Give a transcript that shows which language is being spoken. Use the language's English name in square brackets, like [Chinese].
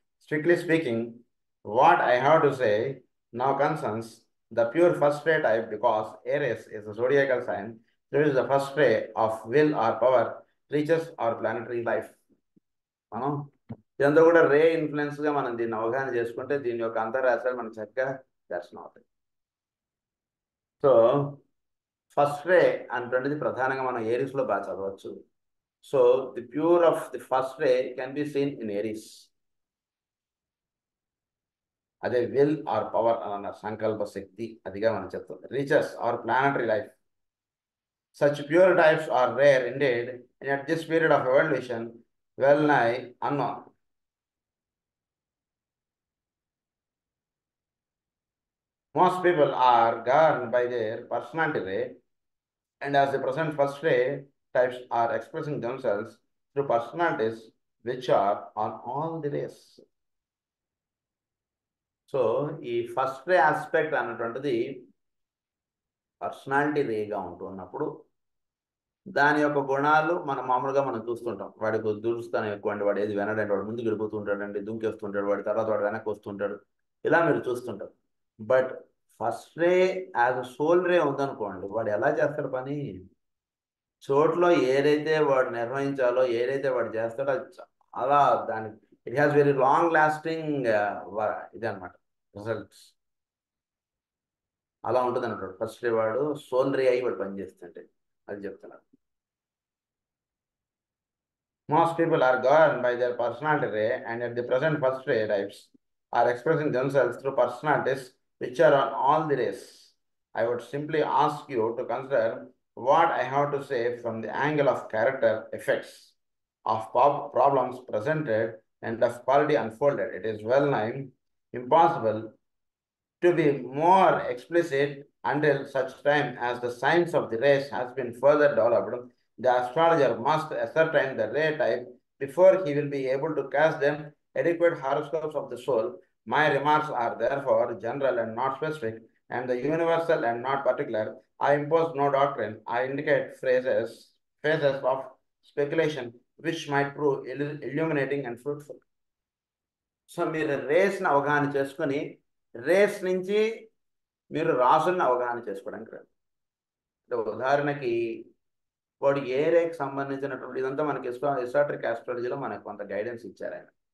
[English] Strictly speaking, what I have to say now concerns the pure first ray type because Aries is a zodiacal sign through which the first ray of will or power reaches our planetary life. [Telugu] మనం ఇదంతా కూడా రే ఇన్ఫ్లుయెన్స్గా మనం దీన్ని అవగాహన చేసుకుంటే దీని యొక్క అంతర్రాష్ట్రాలు మనకు చక్కగా దర్శనం అవుతాయి. సో ఫస్ట్ రే అంటున్నది ప్రధానంగా మనం ఏరీస్లో బాగా చదవచ్చు. [English] So the pure of the first ray can be seen in Aries. [Telugu] అదే [English] will or power [Telugu] అన్న సంకల్ప శక్తి అదిగా మనం చెప్తుంది. [English] Reaches are planetary life. Such pure types are rare indeed and at this period of evolution well nigh unknown. Most people are governed by their personality ray, and as the present first ray types are expressing themselves through personalities which are on all the rays. [Telugu] So ఈ first రే aspect అన్నటువంటిది personality Rega ఉంటున్నప్పుడు దాని యొక్క గుణాలు మనం మామూలుగా మనం చూస్తుంటాం. వాడికి దురుస్తాను ఎక్కువ అండి, వాడు ఏది వినడండి, వాడు ముందుకు వెళ్ళిపోతుంటాడండి, దుంకేస్తుంటాడు, వాడి తర్వాత వాడు వెనక్కి వస్తుంటాడు, ఇలా మీరు చూస్తుంటారు. [English] but first ray as a soul ray [Telugu] ఉందనుకోండి, వాడు ఎలా చేస్తాడు పని, చోట్లో ఏదైతే వాడు నిర్వహించాలో ఏదైతే వాడు చేస్తాడో అది చాలా దానికి [English] it has very long lasting [Telugu] ఇది అనమాట రిజల్ట్స్. అలా ఉంటుంది అన్నట్టు ఫస్ట్ రే వాడు సోల్ రే అయ్యి వాడు పనిచేస్తుంటే అది చెప్తున్నాడు. [English] Most people are governed by their personality ray, and at the present first ray types are expressing themselves through personalities which are on all the rays. I would simply ask you to consider what I have to say from the angle of character effects of problems presented and of quality unfolded. It is well nigh impossible to be more explicit until such time as the science of the race has been further developed. The astrologer must ascertain the ray type before he will be able to cast them adequate horoscopes of the soul. My remarks are therefore general and not specific, and the universal and not particular. I impose no doctrine. I indicate phases of speculation which might prove illuminating and fruitful. [Telugu] So మీరు రేస్ని అవగాహన చేసుకుని race నుంచి మీరు రాసుల్ని అవగాహన చేసుకోవడానికి రాదు. అంటే ఉదాహరణకి వాడు ఏ రేకి సంబంధించినటువంటి ఇదంతా మనకి ఎసాట్రిక్ ఆస్ట్రాలజీలో మనకు కొంత గైడెన్స్ ఇచ్చారు ఆయన.